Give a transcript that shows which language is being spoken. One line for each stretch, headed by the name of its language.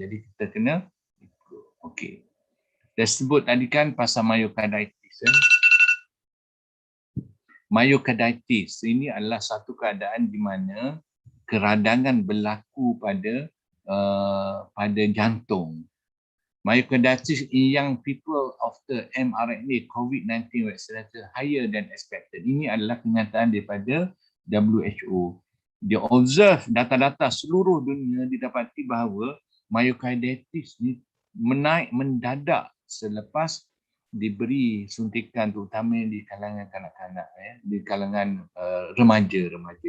Malay: Jadi kita kena ikut. Okey. Dah sebut tadi kan pasal myocarditis. Myocarditis ini adalah satu keadaan di mana keradangan berlaku pada jantung.
English: Myocarditis in young people after mRNA COVID-19 vaccinated higher than expected.
Malay: Ini adalah kenyataan daripada WHO. Dia observe data-data seluruh dunia, didapati bahawa myocarditis ni menaik mendadak selepas diberi suntikan, terutama di kalangan kanak-kanak, di kalangan remaja-remaja.